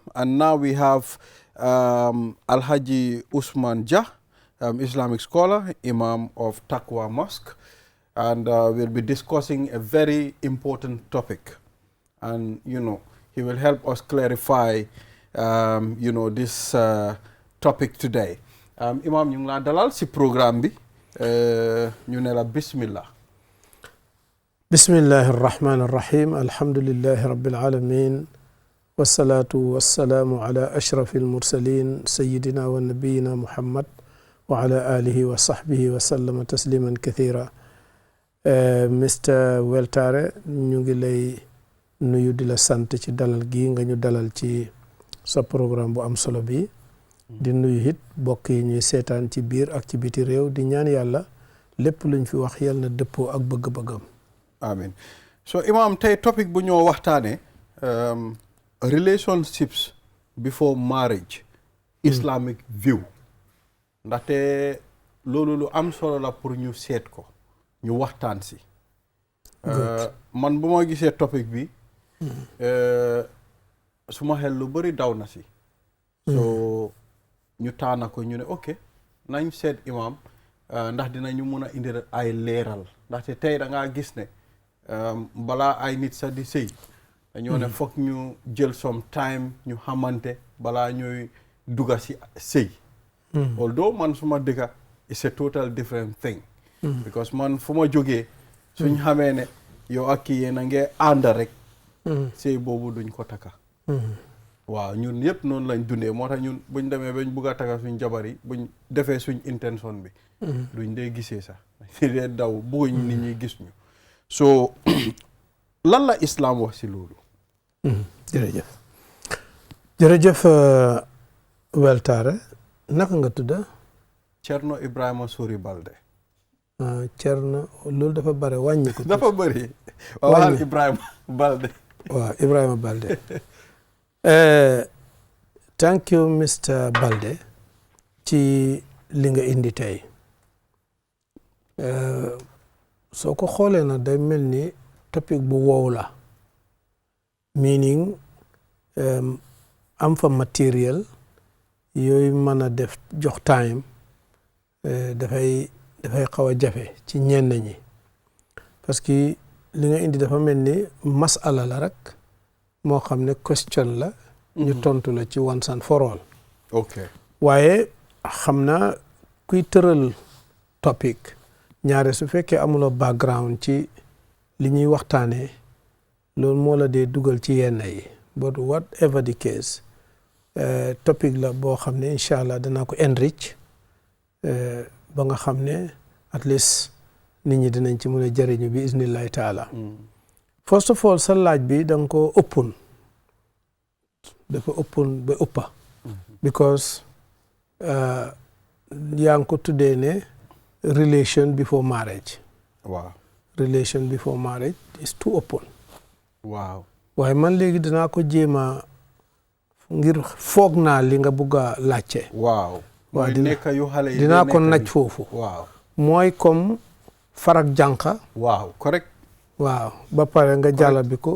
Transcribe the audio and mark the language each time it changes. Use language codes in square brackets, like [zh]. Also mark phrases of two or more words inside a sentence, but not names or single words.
[en] And now we have Alhaji Usman Jah, Islamic scholar, Imam of Taqwa Mosque. And we'll be discussing a very important topic. And, you know, he will help us clarify, you know, this topic today. [wo] Imam, ñu ngi la dalal si programme bi. ñu ne la bismillah. [ar] بسم الله الرحمن الرحيم. الحمد لله رب العالمين والصلاة والسلام على أشرف المرسلين سيدنا ونبينا محمد وعلى آله وصحبه وسلم تسليما كثيرا. [wo] Mr. Weltare, ñu ngi lay nuyu di la sant ci dalal gi nga ñu dalal ci sa programme bu am solo bi. Di nuyu hit bokk yi ñuy seetaan ci biir ak ci biti réew di ñaan yàlla lépp luñ fi wax yal na dëppoo ak bëgg-bëggam. Amin. So Imam, tey topic bu ñoo waxtaane [en] relationships before marriage, Islamic view. [wo] Ndaxte loolu lu am solo la pour ñu seet ko ñu waxtaan si. Man bu ma gisee topic bi suma xel lu bari daw na si. So ñu taana ko ñu ne ok nañ seet imam ndax dinañu mun a indi ay leeral ndaxte tey da ngaa gis ne balaa ay nit sax di sëy dañoo ne foog ñu jël [en] some time [wo] ñu xamante balaa ñuy dugga si sëy although man suma dëkka [en] it's a total different thing because [wo] man fu ma jógee suñ xamee ne yow ak kii yéen a ngee ànda rek sëy boobu duñ ko taka waaw ñun yëpp noonu lañ dundee moo tax ñun buñ demee bañ bugg a taka suñ jabar yi buñ defee suñ intention bi duñ dee gisee sax dañ dee daw bugguñ nit ñi gis ñu so lan la islam wax si loolu jërëjëf jërëjëf weltaare naka nga tudda Cerno Ibrahima Sori Balde Cerno loolu dafa bare wàññi ko dafa bëri waaw Ibrahima Balde waaw Ibrahima Balde [en] thank you Mr. [wo] Balde ci li nga indi tey soo ko xoolee na day mel ni topic bu wow la meaning am fa matériel yooyu mën a def jox time dafay xaw a jafe ci ñenn ñi parce que li nga indi dafa mel ni masala la rek moo xam ne question la ñu tontu la ci [en] once and for all [wo] waaye xam naa kuy tëral topic ñaare su fekkee amuloo background ci li ñuy waxtaanee loolu moo la dee dugal ci yenn yi [en] but whatever the case [wo] topic la boo xam ne [ar] إن شاء الله [wo] danaa ko enrich ba nga xam ne [en] at least [wo] nit ñi dinañ ci mën a jëriñu bi [ar] بإذن الله تعالى [en] first of all [wo] sa laaj bi da nga ko ëppoon dafa ëppoon ba ëppa because yaa ngi ko tuddee ne [en] relation before marriage [wo] waaw [en] relation before marriage is too open [wo] waaw waaye man léegi dinaa ko jéema ngir foog naa li nga bugg a laajte waaw dinaa ko naj foofu waaw mooy comme farak jànqa waaw correct waaw ba pare nga jàllar bi ko